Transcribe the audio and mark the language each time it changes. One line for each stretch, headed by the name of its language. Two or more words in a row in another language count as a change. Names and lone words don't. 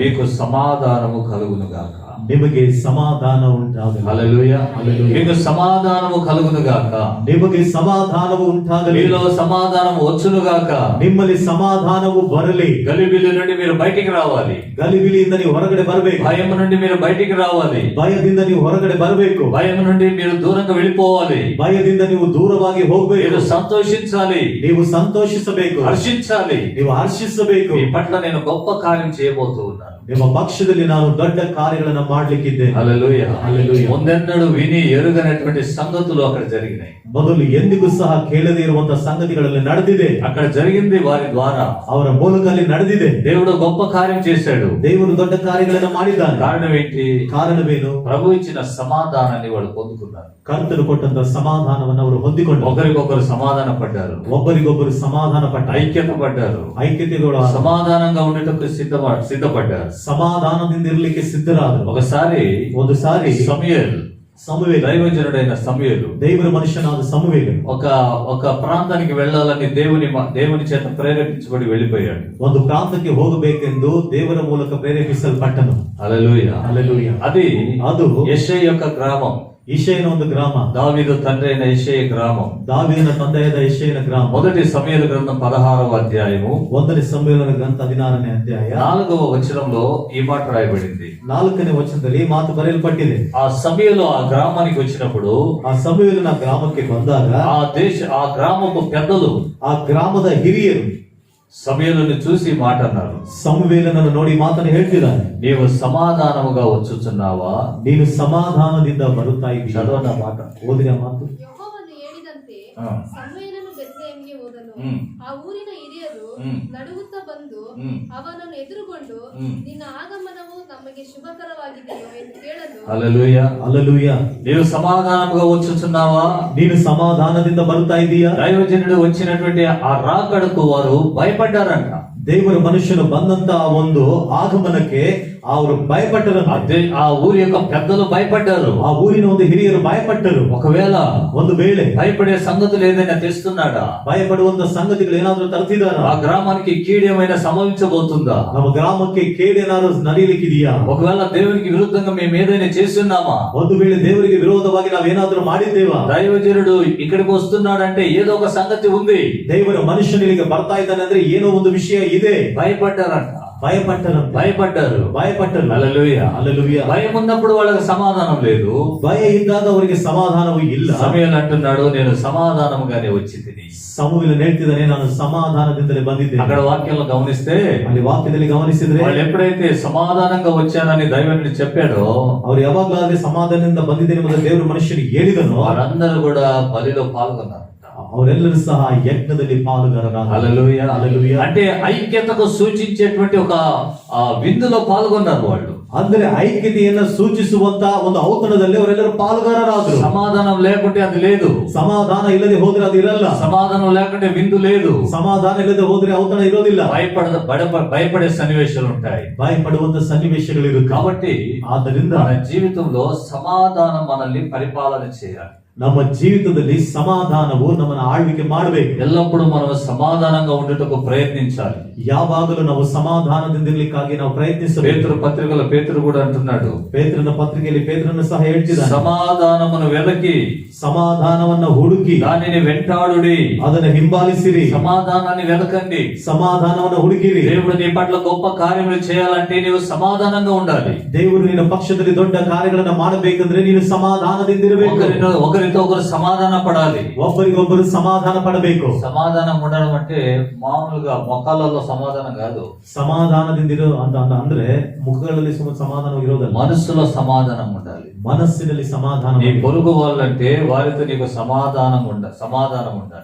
Telugu: మీకు సమాధానము కలుగును గాక.
Kannada: ನಿಮಗೆ ಸಮಾಧಾನ ಉಂಟಾಗಲಿ.
Telugu: హల్లెలూయా. హల్లెలూయా. మీకు సమాధానము కలుగును గాక.
Kannada: ನಿಮಗೆ ಸಮಾಧಾನವು ಉಂಟಾಗಲಿ.
Telugu: మీలో సమాధానం వచ్చును గాక.
Kannada: ನಿಮ್ಮಲ್ಲಿ ಸಮಾಧಾನವು ಬರಲಿ.
Telugu: గలిబిలి నుండి మీరు బయటికి రావాలి.
Kannada: ಗಲಿಬಿಲಿಯಿಂದ ನೀವು ಹೊರಗಡೆ ಬರಬೇಕು.
Telugu: భయం నుండి మీరు బయటికి రావాలి.
Kannada: ಭಯದಿಂದ ನೀವು ಹೊರಗಡೆ ಬರಬೇಕು.
Telugu: భయం నుండి మీరు దూరంగా వెళ్ళిపోవాలి.
Kannada: ಭಯದಿಂದ ನೀವು ದೂರವಾಗಿ ಹೋಗಬೇಕು.
Telugu: మీరు సంతోషించాలి.
Kannada: ನೀವು ಸಂತೋಷಿಸಬೇಕು.
Telugu: హర్షించాలి.
Kannada: ನೀವು ಹರ್ಷಿಸಬೇಕು.
Telugu: మీ పట్ల నేను గొప్ప కార్యం చేయబోతూ ఉన్నాను.
Kannada: ನಿಮ್ಮ ಪಕ್ಷದಲ್ಲಿ ನಾನು ದೊಡ್ಡ ಕಾರ್ಯಗಳನ್ನ ಮಾಡ್ಲಿಕ್ಕಿದ್ದೇನೆ.
Telugu: హల్లెలూయా. హల్లెలూయా. ముందెన్నడూ విని ఎరుగనటువంటి సంగతులు అక్కడ జరిగినాయి.
Kannada: ಮೊದಲು ಎಂದಿಗೂ ಸಹ ಕೇಳದೇ ಇರುವಂತಹ ಸಂಗತಿಗಳಲ್ಲಿ ನಡೆದಿದೆ.
Telugu: అక్కడ జరిగింది వారి ద్వారా.
Kannada: ಅವರ ಮೂಲಕ ಅಲ್ಲಿ ನಡೆದಿದೆ.
Telugu: దేవుడు గొప్ప కార్యం చేశాడు.
Kannada: ದೇವರು ದೊಡ್ಡ ಕಾರ್ಯಗಳನ್ನ ಮಾಡಿದ್ದಾನೆ.
Telugu: కారణం ఏంటి?
Kannada: ಕಾರಣವೇನು?
Telugu: ప్రభు ఇచ్చిన సమాధానాన్ని వాళ్ళు పొందుకున్నారు.
Kannada: ಕರ್ತನು ಕೊಟ್ಟಂತ ಸಮಾಧಾನವನ್ನು ಅವರು ಹೊಂದಿಕೊಂಡು
Telugu: ఒకరికొకరు సమాధాన పడ్డారు.
Kannada: ಒಬ್ಬರಿಗೊಬ್ಬರು ಸಮಾಧಾನ ಪಟ್ಟ
Telugu: ఐక్యత పడ్డారు.
Kannada: ಐಕ್ಯತೆಗಳು
Telugu: సమాధానంగా ఉండేటప్పుడు సిద్ధపడ్డారు.
Kannada: ಸಮಾಧಾನದಿಂದ ಇರಲಿಕ್ಕೆ ಸಿದ್ಧರಾದರು.
Telugu: ఒకసారి
Kannada: ಒಂದು ಸಾರಿ ಸಮುವೇಲ,
Telugu: దైవజనుడైన సమూయేలు
Kannada: ದೇವರ ಮನುಷ್ಯನಾದ ಸಮುವೇಲ
Telugu: ఒక ప్రాంతానికి వెళ్ళాలని దేవుని చేత ప్రేరేపించబడి వెళ్ళిపోయాడు.
Kannada: ಒಂದು ಪ್ರಾಂತಕ್ಕೆ ಹೋಗಬೇಕೆಂದು ದೇವರ ಮೂಲಕ ಪ್ರೇರೇಪಿಸಲ್ಪಟ್ಟನು.
Telugu: హల్లెలూయా. హల్లెలూయా. అది యెషయ యొక్క గ్రామం.
Kannada: ಇಷಯನ ಒಂದು ಗ್ರಾಮ.
Telugu: దావీదు తండ్రి అయిన యెషయ గ్రామం.
Kannada: ದಾವೀದನ ತಂದೆಯಾದ ಇಷಯನ ಗ್ರಾಮ.
Telugu: మొదటి సమూయేలు గ్రంథం 16వ అధ్యాయము
Kannada: 1ನೇ ಸಮುವೇಲನ ಗ್ರಂಥ 16ನೇ ಅಧ್ಯಾಯ
Telugu: 4వ వచనంలో ఈ మాట రాయబడింది.
Kannada: 4ನೇ ವಚನದಲ್ಲಿ ಮಾತು ಬರೆಯಲ್ಪಟ್ಟಿದೆ.
Telugu: ఆ సమూయేలు ఆ గ్రామానికి వచ్చినప్పుడు,
Kannada: ಆ ಸಮುವೇಲನ ಗ್ರಾಮಕ್ಕೆ ಬಂದಾಗ
Telugu: ఆ గ్రామపు పెద్దలు,
Kannada: ಆ ಗ್ರಾಮದ ಹಿರಿಯರು
Telugu: సమూయేలుని చూసి మాట అన్నారు,
Kannada: ಸಮುವೇಲನನ್ನು ನೋಡಿ ಮಾತನ್ನು ಹೇಳ್ತಿದ್ದಾನೆ,
Telugu: నీవు సమాధానముగా వచ్చుచున్నావా?
Kannada: ನೀನು ಸಮಾಧಾನದಿಂದ ಬರುತ್ತಾ ಇದ್ದೀಯ.
Telugu: చదవన మాట.
Kannada: ಓದಿನ ಮಾತು. ಯೆಹೋವನು ಹೇಳಿದಂತೆ ಹಾ. ಸಮುವೇಲನು ಬೆತ್ಲೆಹೇಮಿಗೆ ಹೋದನು. ಹ್ಮ್. ಆ ಊರಿನ ಹಿರಿಯರು ಹ್ಮ್. ನಡುಗುತ್ತಾ ಬಂದು ಹ್ಮ್. ಅವನನ್ನು ಎದುರುಗೊಂಡು ಹ್ಮ್. ನಿನ್ನ ಆಗಮನವು ನಮಗೆ ಶುಭಕರವಾಗಿದೆಯೋ ಎಂದು ಕೇಳಲು,
Telugu: హల్లెలూయా.
Kannada: ಹల్లೆಲೂಯಾ.
Telugu: నీవు సమాధానముగా వచ్చుచున్నావా?
Kannada: ನೀನು ಸಮಾಧಾನದಿಂದ ಬರುತ್ತಾ ಇದ್ದೀಯಾ.
Telugu: దైవజనుడు వచ్చినటువంటి ఆ రాకడకు వారు భయపడ్డారంట.
Kannada: ದೇವರ ಮನುಷ್ಯನು ಬಂದಂತ ಒಂದು ಆಗಮನಕ್ಕೆ ಅವರು ಭಯಪಟ್ಟರಂತೆ.
Telugu: ఆ ఊరి యొక్క పెద్దలు భయపడ్డారు.
Kannada: ఆ ఊరిನ ಒಂದು ಹಿರಿಯರು ಭಯಪಟ್ಟರು.
Telugu: ఒకవేళ
Kannada: ಒಂದು ವೇಳೆ
Telugu: భయపడే సంగతులు ఏదైనా తెస్తున్నాడా,
Kannada: ಭಯಪಡುವಂತ ಸಂಗತಿಗಳು ಏನಾದ್ರೂ ತರ್ತಿದಾರ,
Telugu: ఆ గ్రామానికి కీడేమైనా సంభవించబోతుందా,
Kannada: ನಮ್ಮ ಗ್ರಾಮಕ್ಕೆ ಕೇಡೇನಾದ್ರೂ ನಡೀಲಿಕ್ಕಿದೆಯಾ,
Telugu: ఒకవేళ దేవునికి విరుద్ధంగా మేము ఏదైనా చేస్తున్నామా,
Kannada: ಒಂದು ವೇಳೆ ದೇವರಿಗೆ ವಿರೋಧವಾಗಿ ನಾವೇನಾದ್ರೂ ಮಾಡಿದ್ದೇವಾ,
Telugu: దైవజనుడు ఇక్కడికి వస్తున్నాడంటే ఏదో ఒక సంగతి ఉంది.
Kannada: ದೇವರ ಮನುಷ್ಯನಿಗೆ ಬರ್ತಾ ಇದ್ದಾನೆ ಅಂದ್ರೆ ಏನೋ ಒಂದು ವಿಷಯ ಇದೆ.
Telugu: భయపడ్డారంట,
Kannada: ಭಯಪಟ್ಟರು.
Telugu: హల్లెలూయా. హల్లెలూయా. భయం ఉన్నప్పుడు వాళ్ళకి సమాధానం లేదు.
Kannada: ಭಯ ಇದ್ದಾಗ ಅವರಿಗೆ ಸಮಾಧಾನವೂ ಇಲ್ಲ.
Telugu: సమూయేలు అంటున్నాడు, నేను సమాధానముగానే వచ్చి తిని.
Kannada: ಸಮುವೇಲನು ಹೇಳ್ತಿದ್ದಾನೆ, ನಾನು సమాధాನದಿಂದಲೇ ಬಂದಿದ್ದೇನೆ.
Telugu: అక్కడ వాక్యంలో గమనిస్తే,
Kannada: ಅಲ್ಲಿ ವಾಕ್ಯದಲ್ಲಿ ಗಮನಿಸಿದ್ರೆ,
Telugu: వాళ్ళు ఎప్పుడైతే సమాధానంగా వచ్చానని దైవజనుడు చెప్పాడో,
Kannada: ಅವ್ರು ಯಾವಾಗ್ಲಾದ್ರೆ ಸಮಾಧಾನದಿಂದ ಬಂದಿದ್ದೇನೆ ಎಂಬುದನ್ನು ದೇವರ ಮನುಷ್ಯನಿಗೆ ಹೇಳಿದನು,
Telugu: వారందరూ కూడా బలిలో పాల్గొన్నారు.
Kannada: ಅವರೆಲ್ಲರೂ ಸಹ ಯಜ್ಞದಲ್ಲಿ ಪಾಲುಗಾರರಾದರು.
Telugu: హల్లెలూయా. హల్లెలూయా. అంటే ఐక్యతకు సూచించేటువంటి ఒక విందులో పాల్గొన్నారు వాళ్ళు.
Kannada: ಅಂದ್ರೆ ಐಕ್ಯತೆಯನ್ನ ಸೂಚಿಸುವಂತ ಒಂದು ಔತಣದಲ್ಲಿ ಅವರೆಲ್ಲರೂ ಪಾಲುಗಾರರಾದರು.
Telugu: సమాధానం లేకుంటే అది లేదు.
Kannada: ಸಮಾಧಾನ ಇಲ್ಲದೆ ಹೋದ್ರೆ ಅದು ಇರಲ್ಲ.
Telugu: సమాధానం లేకుంటే విందు లేదు.
Kannada: ಸಮಾಧಾನ ಇಲ್ಲದೆ ಹೋದ್ರೆ ಔತಣ ಇರೋದಿಲ್ಲ.
Telugu: భయపడే సన్నివేశాలు ఉంటాయి,
Kannada: ಭಯಪಡುವಂತ ಸನ್ನಿವೇಶಗಳು ಇರುತ್ತೆ.
Telugu: కాబట్టి
Kannada: ಆದ್ದರಿಂದ
Telugu: మన జీవితంలో సమాధానం మనల్ని పరిపాలన చేయాలి.
Kannada: ನಮ್ಮ ಜೀವಿತದಲ್ಲಿ ಸಮಾಧಾನವು ನಮ್ಮನ್ನು ಆಳ್ವಿಕೆ ಮಾಡಬೇಕು.
Telugu: ఎల్లప్పుడూ మనం సమాధానంగా ఉండటకు ప్రయత్నించాలి.
Kannada: ಯಾವಾಗಲೂ ನಾವು ಸಮಾಧಾನದಿಂದಿರ್ಲಿಕ್ಕಾಗಿ ನಾವು ಪ್ರಯತ್ನಿಸಬೇಕು.
Telugu: పేతురు పత్రికలో పేతురు కూడా అంటున్నాడు,
Kannada: ಪೇತ್ರನ ಪತ್ರಿಕೆಯಲ್ಲಿ ಪೇತ್ರನು ಸಹ ಹೇಳ್ತಿದ್ದಾನೆ,
Telugu: సమాధానమును వెదకి
Kannada: ಸಮಾಧಾನವನ್ನ ಹುಡುಕಿ
Telugu: దానిని వెంటాడుడి,
Kannada: ಅದನ್ನು ಹಿಂಬಾಲಿಸಿರಿ.
Telugu: సమాధానాన్ని వెదకండి.
Kannada: ಸಮಾಧಾನವನ್ನ ಹುಡುಕಿರಿ.
Telugu: దేవుడు నీ పట్ల గొప్ప కార్యములు చేయాలంటే నీవు సమాధానంగా ఉండాలి.
Kannada: ದೇವರು ನಿನ್ನ ಪಕ್ಷದಲ್ಲಿ ದೊಡ್ಡ ಕಾರ್ಯಗಳನ್ನ ಮಾಡಬೇಕಂದ್ರೆ ನೀನು ಸಮಾಧಾನದಿಂದಿರಬೇಕು.
Telugu: ఒకరితో ఒకరు సమాధాన పడాలి,
Kannada: ಒಬ್ಬರಿಗೊಬ್ಬರು ಸಮಾಧಾನ ಪಡಬೇಕು.
Telugu: సమాధానం ఉండడం అంటే మామూలుగా మొక్కలలో సమాధానం కాదు.
Kannada: ಸಮಾಧಾನದಿಂದಿರೋ ಅಂದ್ರೆ ಮುಖಗಳಲ್ಲಿ ಸಮಾಧಾನ ಇರೋದಲ್ಲ,
Telugu: మనస్సులో సమాధానం ఉండాలి.
Kannada: ಮನಸ್ಸಿನಲ್ಲಿ ಸಮಾಧಾನ.
Telugu: నీ పొరుగు వాళ్ళంటే వారితో నీకు సమాధానం ఉండాలి.